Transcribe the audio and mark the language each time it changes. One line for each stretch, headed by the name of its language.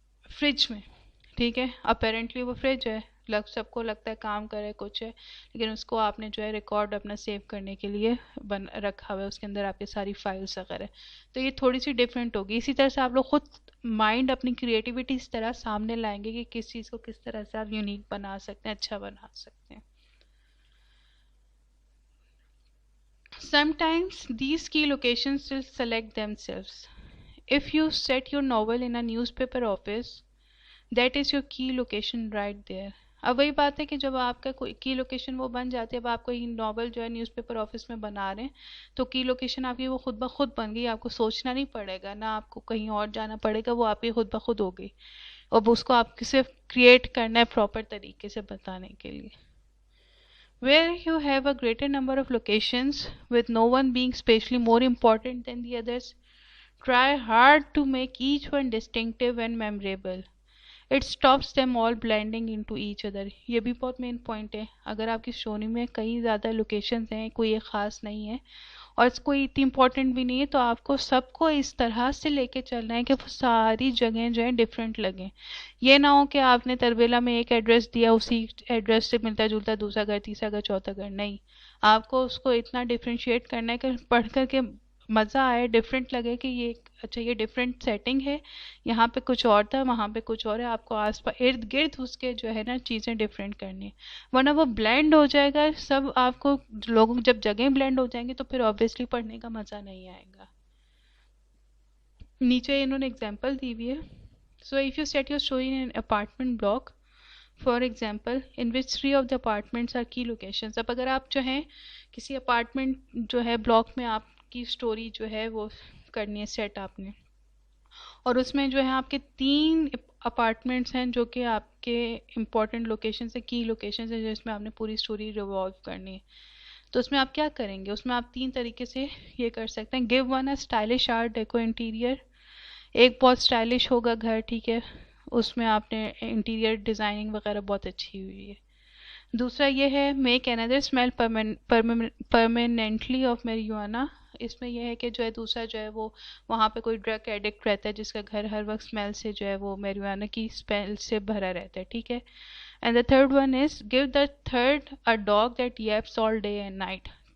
Urdu: Fridge میں، ٹھیک ہے، اپیرنٹلی وہ فریج ہے، سب کو لگتا ہے کام کرے کچھ ہے، لیکن اس کو آپ نے جو ہے ریکارڈ اپنا سیو کرنے کے لیے رکھا ہوا ہے، اس کے اندر آپ کے ساری فائلس وغیرہ. تو یہ تھوڑی سی ڈفرینٹ ہوگی. اسی طرح سے آپ لوگ خود مائنڈ اپنی کریٹیوٹی اس طرح سامنے لائیں گے کہ کس چیز کو کس طرح سے آپ یونیک بنا سکتے ہیں، اچھا بنا سکتے ہیں.
English: Sometimes these key locations will select themselves. If you set your novel in a newspaper office, that is your key location right there.
Urdu: اب وہی بات ہے کہ جب آپ کا کوئی کی لوکیشن وہ بن جاتی ہے، اب آپ کوئی ناول جو ہے نیوز پیپر آفس میں بنا رہے ہیں تو کی لوکیشن آپ کی وہ خود بخود بن گئی، آپ کو سوچنا نہیں پڑے گا، نہ آپ کو کہیں اور جانا پڑے گا، وہ آپ کی خود بخود ہو گئی، اور اس کو آپ صرف کریٹ کرنا ہے پراپر طریقے سے بتانے کے لیے.
English: Where you have a greater number of locations with no one being spatially more important than the others, Try hard to make each one distinctive and memorable. It stops them all blending into each other.
Urdu: یہ بھی بہت main point ہے. اگر آپ کی story میں کئی زیادہ لوکیشنز ہیں, کوئی ایک خاص نہیں ہے اور کوئی اتنی امپورٹنٹ بھی نہیں ہے, تو آپ کو سب کو اس طرح سے لے کے چلنا ہے کہ وہ ساری جگہیں جو ہیں ڈفرینٹ لگیں. یہ نہ ہو کہ آپ نے تربیلا میں ایک ایڈریس دیا, اسی ایڈریس سے ملتا جلتا دوسرا گھر, تیسرا گھر, چوتھا گھر. نہیں, آپ کو اس کو اتنا ڈفرینشیٹ کرنا ہے کہ پڑھ کر کے مزہ آئے, ڈفرینٹ لگے کہ یہ اچھا یہ ڈفرینٹ سیٹنگ ہے, یہاں پہ کچھ اور تھا, وہاں پہ کچھ اور ہے. آپ کو آس پاس ارد گرد اس کے جو ہے نا چیزیں ڈفرینٹ کرنی ہے, ورنہ وہ بلینڈ ہو جائے گا سب. آپ کو لوگوں جب جگہیں بلینڈ ہو جائیں گی تو پھر آبویسلی پڑھنے کا مزہ نہیں آئے گا. نیچے انہوں نے اگزامپل دی ہوئی ہے.
English: So if you set your story in an apartment block, for example in which 3 of the apartments are key locations.
Urdu: اب اگر آپ جو ہیں کسی اپارٹمنٹ جو ہے بلاک میں آپ کی اسٹوری جو ہے وہ کرنی ہے سیٹ آپ نے, اور اس میں جو ہے آپ کے 3 اپارٹمنٹس ہیں جو کہ آپ کے امپورٹنٹ لوکیشنز ہیں, کی لوکیشنز ہیں جس میں آپ نے پوری اسٹوری ریوالو کرنی ہے. تو اس میں آپ کیا کریں گے؟ اس میں آپ 3 طریقے سے یہ کر سکتے ہیں.
English: Give one a stylish art deco interior.
Urdu: ایک بہت اسٹائلش ہوگا گھر, ٹھیک ہے, اس میں آپ نے انٹیریر ڈیزائننگ وغیرہ بہت اچھی ہوئی ہے. دوسرا یہ ہے
English: Make under smell permanently of marijuana.
Urdu: اس میں یہ ہے کہ جو ہے دوسرا جو ہے وہ وہاں پہ کوئی ڈرگ ایڈکٹ رہتا ہے جس کا گھر ہر وقت اسمیل سے جو ہے وہ میریجوانا کی اسمیل سے بھرا رہتا ہے, ٹھیک ہے.
English: And the third one is give the third a dog that yaps all day and night.